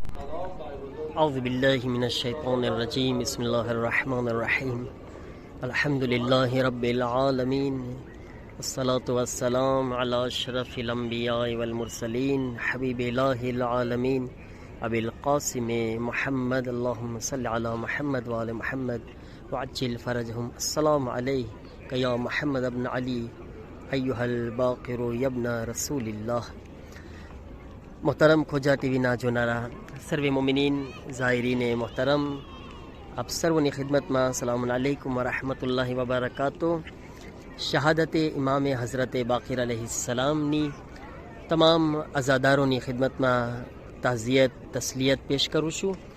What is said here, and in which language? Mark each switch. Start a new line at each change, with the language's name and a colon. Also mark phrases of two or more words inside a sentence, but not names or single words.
Arabic: أعوذ بالله من الشيطان الرجيم بسم الله الرحمن الرحيم الحمد لله رب العالمين والصلاة والسلام على أشرف الأنبياء والمرسلين حبيب الله العالمين أبي القاسم محمد اللهم صل على محمد وآل محمد وعجل فرجهم السلام عليك يا محمد بن علي أيها الباقر يا ابن رسول الله.
Gujarati: મોહતરમ ખોજા ટીવીના જોનારા સર્વે મોમિનીન ઝાયરીને મોહતરમ, આપ સર્વની ખિદમતમાં
Arabic: سلام عليكم ورحمة الله وبركاته.
Gujarati: શહાદતે ઇમામે હઝરતે બાકીર અલૈહિસ્સલામની તમામ અઝાદારોની ખિદમતમાં તાઝિયત તસ્લિયત પેશ કરું છું.